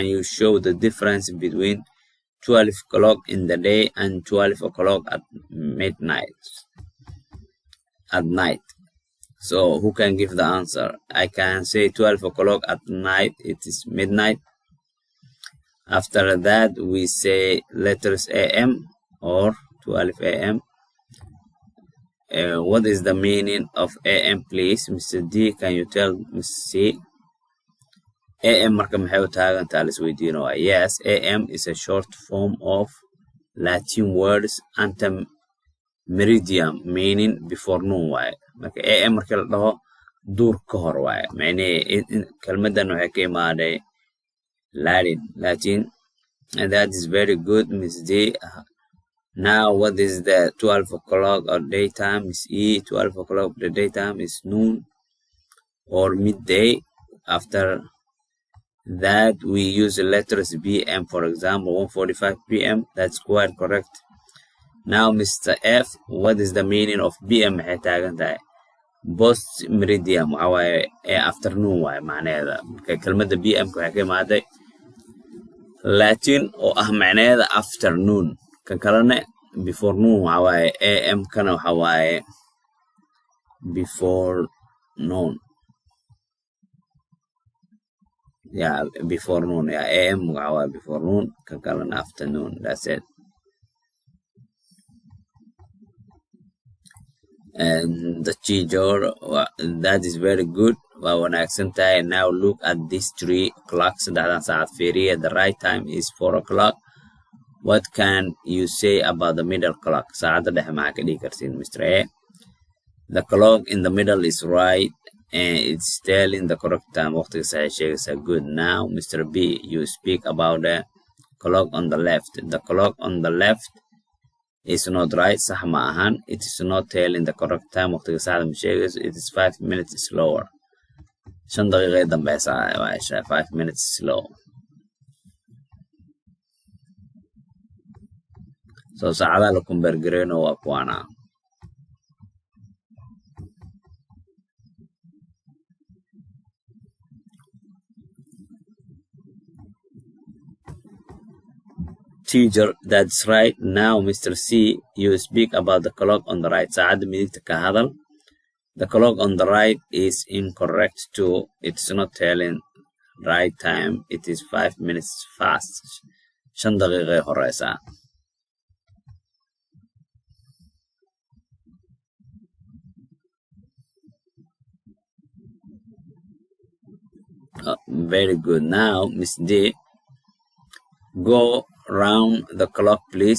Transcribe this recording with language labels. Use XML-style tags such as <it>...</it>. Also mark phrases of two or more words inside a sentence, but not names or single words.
<en>you show the difference between 12 o'clock in the day and 12 o'clock at midnight at night so who can give the answer I can say 12 o'clock at night it is midnight after that we say letters AM or 12 AM what is the meaning of AM please Mr. D can you tell Mr. C AM</en> <so>marka maxay u taagan tahay la isweydiino</so> <en>yes AM is a short form of Latin words ante meridian meaning before noon</en> <so>waaye marka AM marka la dhaho duur ka hor waaye macnaheedu kelmadan waxay ka imaaday</so> <en>Latin and that is very good Miss D now what is the 12 o'clock of daytime is E 12 o'clock of the daytime is noon or midday after that we use the letters PM for example 1:45 PM that's quite correct now Mr. F what is the meaning of PM</en> <so>maxay taagan tahay</so> <la>post meridian</la> <so>waxa waaye afternoon waaye macnaheeda marka kelmadda PM waxay ka imaaday Latin oo ah macnaheeda afternoon kan kalena</so> <en>before noon</en> <so>waxa waaye AM kana waxa waaye</so> <en>before noon yeah before noon yeah AM</en> <so>waxa waaye</so> <en>before noon</en> <so>kan kalena</so> <en>afternoon that's it and the teacher that is very good</en> <so>waa wanaagsan tahay</so> <en>now look at this 3 o'clock</en> <so>saddexdan saacad fiiriya</so> <en>the right time is 4 o'clock what can you say about the middle clock</en> <so>saacadda dhexe maxaa ka dhigi kartiin</so> <en>Mr. A the clock in the middle is right and it's telling the correct time</en> <so>waqtiga saxay sheegaysa</so> <en>good now Mr. B you speak about the clock on the left the clock on the left is not right</en> <so>sax ma ahan</so> <en>it is not telling the correct time</en> <so>waqtiga saxda ma sheegayso</so> <en>it is 5 minutes slower</en> <so>5 daqiiqo dambeysa waa</so> <en>5 minutes slow so</en> <so>saacadaha la compare gareyno waa kuwana</so> <en>Teacher, that's right. Now, Mr. C, you speak about the clock on the right.</en> <so>Saacada midigta ka hadal.</so> <en>The clock on the right is incorrect too. It's not telling right time. It is 5 minutes fast.</en> <so>5 daqiiqay horeysa.</so> <en>Very good. Now, Miss D, go round the clock, please.</en>